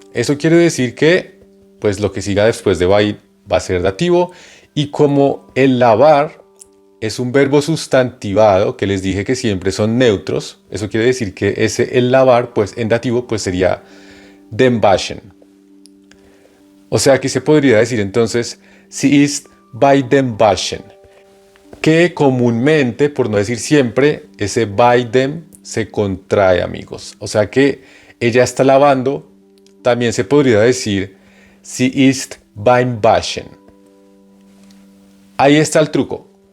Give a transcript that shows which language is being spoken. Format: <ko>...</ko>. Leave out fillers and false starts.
<es>Eso quiere decir que, pues lo que siga después de bei va a ser dativo. Y como el lavar es un verbo sustantivado, que les dije que siempre son neutros, eso quiere decir que ese el lavar, pues en dativo, pues sería</es> <de>den waschen.</de> <es>O sea, aquí se podría decir entonces,</es> <de>sie ist bei dem waschen.</de> <es>Que comúnmente, por no decir siempre, ese bei dem se contrae, amigos. O sea que ella está lavando, también se podría decir</es> <de>sie ist beim Waschen.</de> <es>Ahí está el truco.</es>